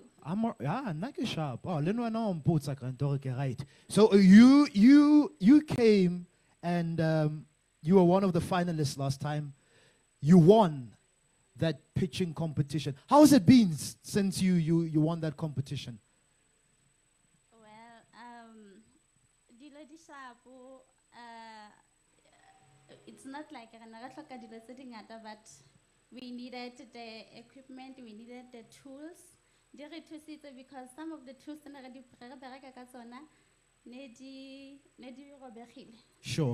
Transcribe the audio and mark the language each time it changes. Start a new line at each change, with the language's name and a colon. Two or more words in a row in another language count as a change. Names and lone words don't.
English: I'm not sharp. Oh, right. So you came and you were one of the finalists last time. You won that pitching competition. How has it been since you won that competition? Dilo di shapo, it's not like but we needed the equipment, we needed the tools. Because some of the tools Sure.